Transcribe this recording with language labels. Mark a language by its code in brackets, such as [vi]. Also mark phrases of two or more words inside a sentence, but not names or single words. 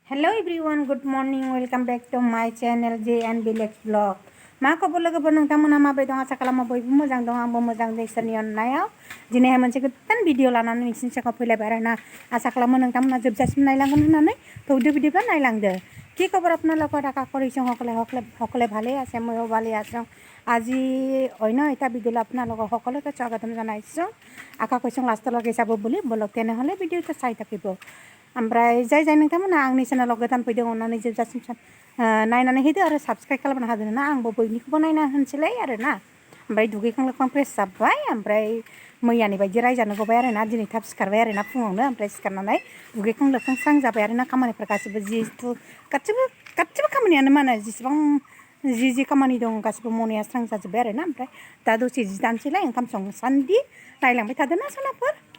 [en] Hello everyone, good morning. Welcome back to my channel J and Village Vlog. [brx] मा खबर लोगोफोर नोंथांमोना माबोरै दं आसा खालामो बयबो मोजां दं आंबो मोजां दं इसोरनि अननायाव दिनैहाय मोनसे गोदान भिडिअ लानानै नोंसिनि सिगाङाव फैलायबाय आरोना आसा खालामो नोंथांमोना जोबजासिम नायलांगोन होननानै थौदो बिदिब्ला नायलांदो [as] কি খবৰ আপোনালোকৰ আশা কৰিছোঁ সকলে ভালেই আছে ময়ো ভালেই আছোঁ আজি অন্য এটা ভিডিঅ'লৈ আপোনালোকক সকলোকে স্বাগতম জনাইছোঁ আশা কৰিছোঁ লাষ্টলৈকে চাব বুলি বলক তেনেহ'লে ভিডিঅ'টো চাই থাকিব [brx] ओमफ्राय जाय नोंथांमोना आंनि चेनेलाव गोदान फैदों अननानै जोबजासिम नायनानै होदो आरो साबस्क्राइब खालामनो हादों ना आंबो बयनिखौबो नायना होनसैलाय आरोना ओमफ्राय दुगैखां लोबखां फ्रेस जाबाय ओमफ्राय मैयानि बायदि रायजानो गबाय आरोना दिनै थाब सिखारबाय आरोना फुङावनो ओमफ्राय सिखारनानै दुगैखां लोबखां स्रां जाबाय आरोना खामानिफोर गासिबो खामानियानो मा होनो जेसेबां जि खामानि दं गासिबो मावनाया स्रां जाजोब्बाय आरोना ओमफ्राय दा दसे जि दानसैलाय ओंखाम संसान्दि नायलांबाय थादोना सनाफोर